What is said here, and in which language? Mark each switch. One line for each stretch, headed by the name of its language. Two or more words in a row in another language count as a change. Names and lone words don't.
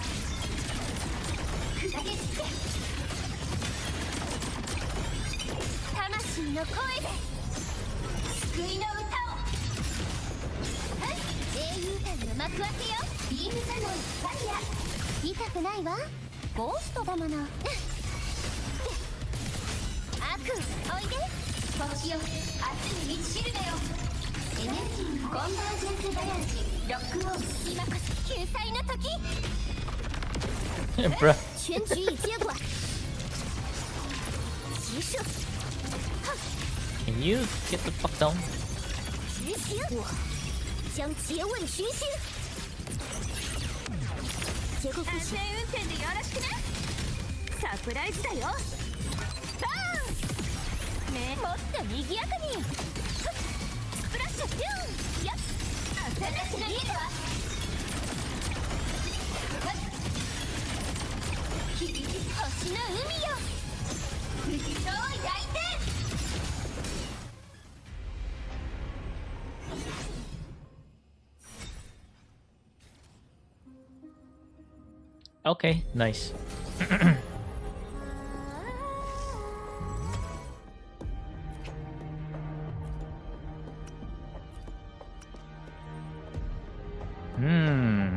Japanese: 砕け散って魂の声で救いの歌を英雄譚の幕開けよビームサノンファイヤー痛くないわゴーストだもの悪おいで星よ熱い道しるべよエネルギーコンバージェンスバランシロックオン今こそ救済の時
English: Bruh.
Chinese: 全局已接管急射
English: Can you get the fuck down?
Chinese: 执行我将诘问群星
Japanese: 結構安全運転でよろしくねサプライズだよバーンねもっと賑やかにスプラッシュピュンやっ私が出るわ星の海よ沸騰焼いて
English: Okay, nice. Hmm.